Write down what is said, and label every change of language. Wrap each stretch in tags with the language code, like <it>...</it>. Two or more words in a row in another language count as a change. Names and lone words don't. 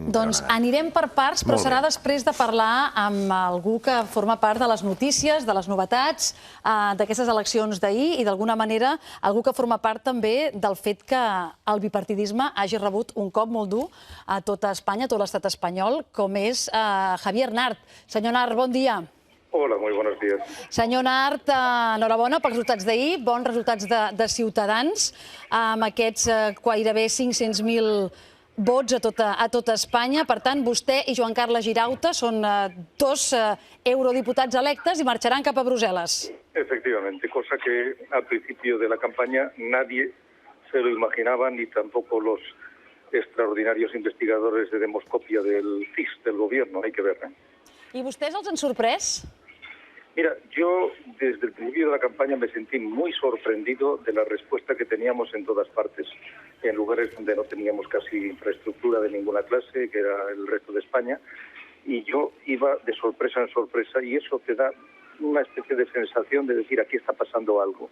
<ca>Doncs anirem per parts, però serà després de parlar amb algú que forma part de les notícies, de les novetats, d'aquestes eleccions d'ahir i d'alguna manera algú que forma part també del fet que el bipartidisme hagi rebut un cop molt dur a tota Espanya, a tot l'estat espanyol, com és Javier Nart. Senyor Nart, bon dia.</ca> <es>Hola, muy buenos días.</es> <ca>Senyor Nart, enhorabona pels resultats d'ahir, bons resultats de Ciutadans, amb aquests gairebé 500.000 vots a tota Espanya. Per tant, vostè i Joan Carles Girauta són dos eurodiputats electes i marxaran cap a Brussel·les.</ca> <es>Efectivamente, cosa que al principio de la campaña nadie se lo imaginaba, ni tampoco los extraordinarios investigadores de demoscopia del CIS, del gobierno, hay que ver.</es> <ca>I vostès els han sorprès?</ca> <es>Mira, yo desde el principio de la campaña me sentí muy sorprendido de la respuesta que teníamos en todas partes, en lugares donde no teníamos casi infraestructura de ninguna clase, que era el resto de España, y yo iba de sorpresa en sorpresa y eso te da una especie de sensación de decir aquí está pasando algo.</es>